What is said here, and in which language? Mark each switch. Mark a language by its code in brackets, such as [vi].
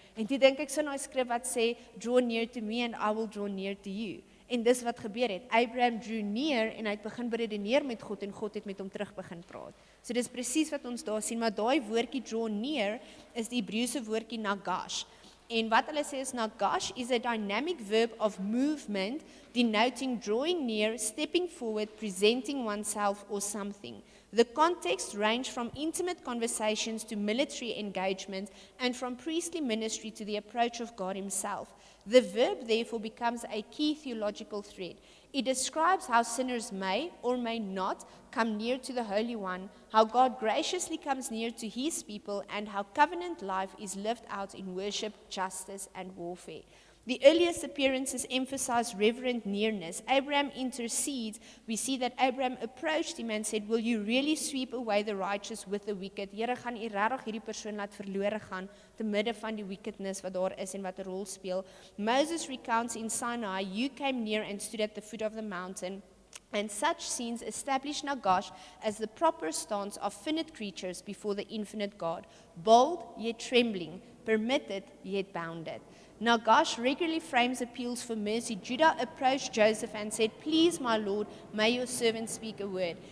[af] En toe dink ek so 'n skrif wat sê [en] draw near to me and I will draw near to you. [af] En dis wat gebeur het. Abraham [en] drew near [af] en hy het begin beredeneer met God en God het met hom terug begin praat. So dis presies wat ons daar sien, maar daai woordjie draw near is die Hebreëse woordjie nagash. En wat hulle sê [en] is nagash is a dynamic verb of movement denoting drawing near, stepping forward, presenting oneself or something. The context ranged from intimate conversations to military engagement and from priestly ministry to the approach of God himself. The verb therefore becomes a key theological thread. It describes how sinners may or may not come near to the Holy One, how God graciously comes near to his people, and how covenant life is lived out in worship, justice, and warfare. The earliest appearances emphasize reverent nearness. Abraham intercedes. We see that Abraham approached him and said, will you really sweep away the righteous with the wicked? [af] Here, gaan u regtig hierdie persoon laat verlore gaan te midde van die wickedness wat daar is en wat 'n rol speel. [en] Moses recounts in Sinai, you came near and stood at the foot of the mountain. And such scenes establish nagash as the proper stance of finite creatures before the infinite God, bold yet trembling, permitted yet bounded. Nagash regularly frames appeals for mercy. Judah approached Joseph and said, please, my Lord, may your servant speak a word.